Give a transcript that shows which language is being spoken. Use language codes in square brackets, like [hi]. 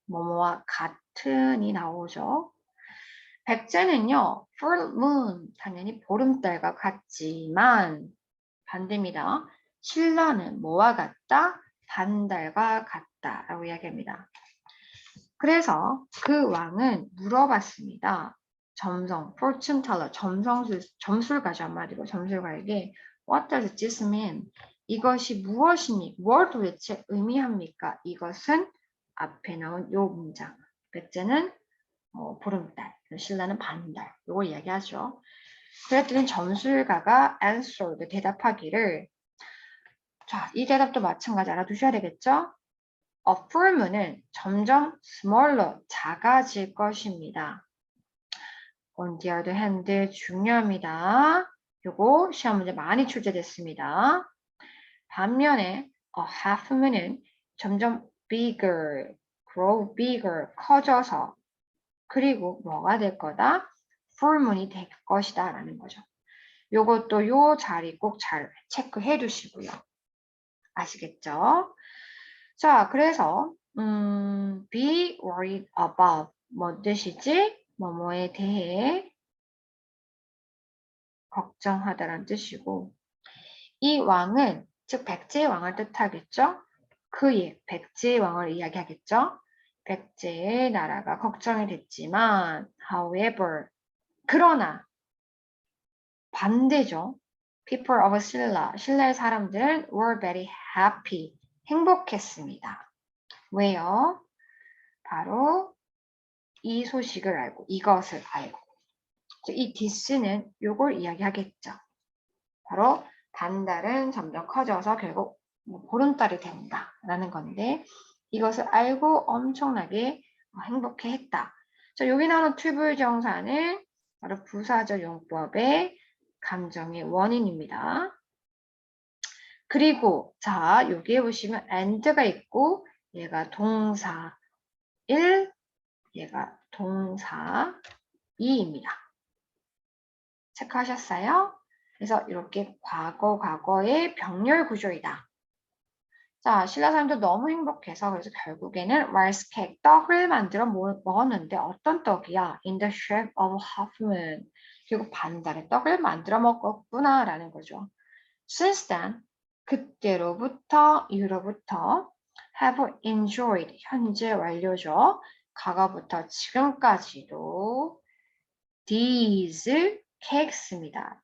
[ko] 뭐뭐와 같은이 나오죠. 백제는요. full moon 당연히 보름달과 같지만 반대입니다. 신라는 뭐와 같다? 반달과 같다라고 이야기합니다. 그래서 그 왕은 물어봤습니다. 점성, fortune teller, 점술가죠 한마디로 점술가에게 What does this mean? 이것이 무엇이니? 뭘 도대체 의미합니까? 이것은 앞에 나온 요 문장. 백제는 보름달, 신라는 반달. 요걸 이야기하죠. 그랬더니 점술가가 answered, 대답하기를 자, 이 대답도 마찬가지 알아두셔야 되겠죠? affirm는 점점 smaller, 작아질 것입니다. on the other hand, 중요합니다. 요거 시험 문제 많이 출제됐습니다. 반면에 half는 점점 bigger, grow bigger, 커져서 그리고 뭐가 될 거다? fullmoon이 될 것이다 라는 거죠. 요것도 요 자리 꼭 잘 체크해 두시고요. 아시겠죠? 자, 그래서 be worried about 뭐 뜻이지? 뭐뭐에 대해 걱정하다란 뜻이고 이 왕은 즉 백제의 왕을 뜻하겠죠? 그의 백제의 왕을 이야기하겠죠? 백제의 나라가 걱정이 됐지만 however 그러나 반대죠. [en] People of Silla, 신라의 사람들은 were very happy, 행복했습니다. [ko] 왜요? 바로 이 소식을 알고, 이것을 알고. 이 this는 요걸 이야기하겠죠. 바로 반달은 점점 커져서 결국 보름달이 된다라는 건데 이것을 알고 엄청나게 행복해했다. 자, 여기 나오는 투불정사는 바로 부사절 용법의 감정의 원인입니다. 그리고 자 여기에 보시면 and가 있고 얘가 동사 1, 얘가 동사 2입니다. 체크하셨어요? 그래서 이렇게 과거의 병렬 구조이다. 자, 신라 사람들 너무 행복해서 그래서 결국에는 rice cake, 떡을 만들어 먹었는데 어떤 떡이야? [en] In the shape of half moon. [ko] 결국 반달의 떡을 만들어 먹었구나라는 거죠. Since then, 그때로부터 이후로부터 have enjoyed, 현재 완료죠. 과거부터 지금까지도 these cakes 입니다.